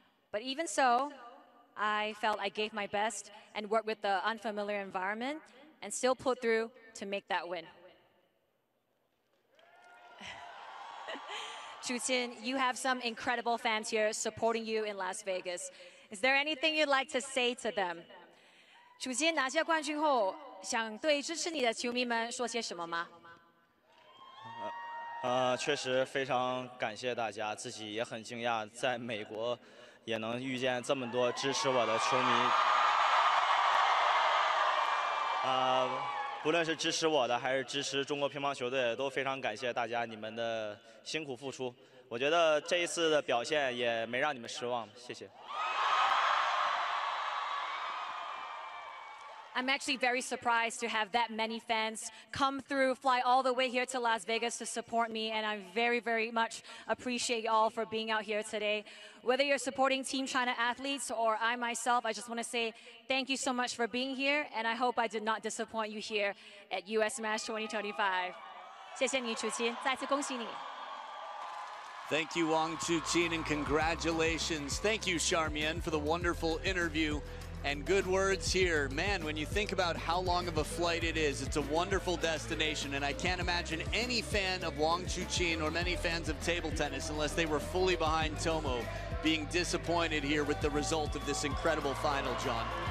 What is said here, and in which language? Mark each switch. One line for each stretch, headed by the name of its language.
English: But even so, I felt I gave my best and worked with the unfamiliar environment and still pulled through to make that win. Chuqin, you have some incredible fans here supporting you in Las Vegas. Is there anything you'd like to say to them?
Chinese: 楚钦拿下冠军后，想对支持你的球迷们说些什么吗？确实非常感谢大家，自己也很惊讶，在美国也能遇见这么多支持我的球迷。不论是支持我的，还是支持中国乒乓球队，都非常感谢大家你们的辛苦付出。我觉得这一次的表现也没让你们失望，谢谢。
English: I'm actually very surprised to have that many fans come through, fly all the way here to Las Vegas to support me, and I very, very much appreciate you all for being out here today. Whether you're supporting Team China athletes or I myself, I just want to say thank you so much for being here, and I hope I did not disappoint you here at US Smash 2025.
Chinese: 谢谢你，楚钦，再次恭喜你。
English: Thank you, Wang Chuqin, and congratulations. Thank you, Charmian, for the wonderful interview. And good words here. Man, when you think about how long of a flight it is, it's a wonderful destination, and I can't imagine any fan of Wang Chuqin or many fans of table tennis, unless they were fully behind Tomo, being disappointed here with the result of this incredible final, John.